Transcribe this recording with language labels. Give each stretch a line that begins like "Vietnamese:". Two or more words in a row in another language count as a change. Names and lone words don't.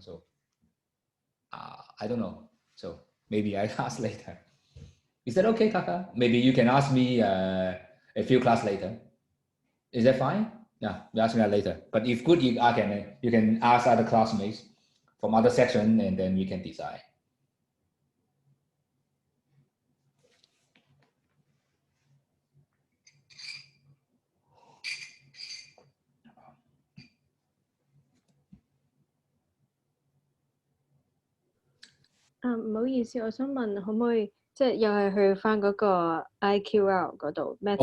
English: So I don't know. So maybe I ask later. Is that okay, Kaka? Maybe you can ask me a few class later. Is that fine? Yeah, you ask me that later. But if good, you can ask other classmates from other section, and then we can decide.
Cantonese: 唔好意思，我想問可唔可以即係又係去翻嗰個 IQL 嗰度 method？